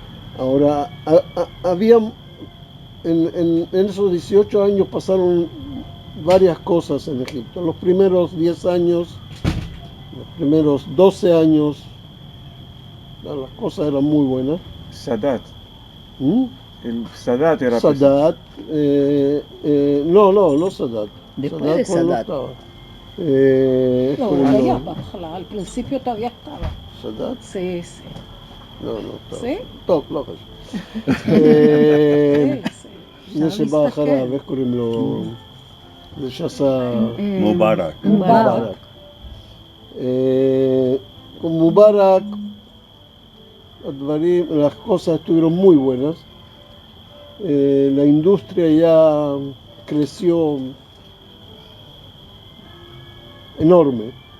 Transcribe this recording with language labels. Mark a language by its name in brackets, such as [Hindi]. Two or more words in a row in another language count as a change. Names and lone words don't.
[Spanish] Ahora, había, en esos 18 años pasaron varias cosas en Egipto. Los primeros 10 años, los primeros 12 años, las cosas eran muy buenas. Sadat. ¿Mm? El Sadat era Sadat, no Sadat. Después de todavía no Sadat. estaba. [Hebrew] לא, הוא [Spanish] no, [Hebrew] היה בהתחלה, על פרינציפio [Spanish] todavía estaba. Sadat, Sí, sí. no estaba. ¿Sí? [Hebrew] טוב, לא חשוב. [Spanish] Sí, sí. [Hebrew] מי שבא אחריו, איך קוראים לו? זה שעשה... [Spanish] Mubarak. Mubarak. Con Mubarak, las cosas estuvieron muy buenas. La industria ya creció enorme.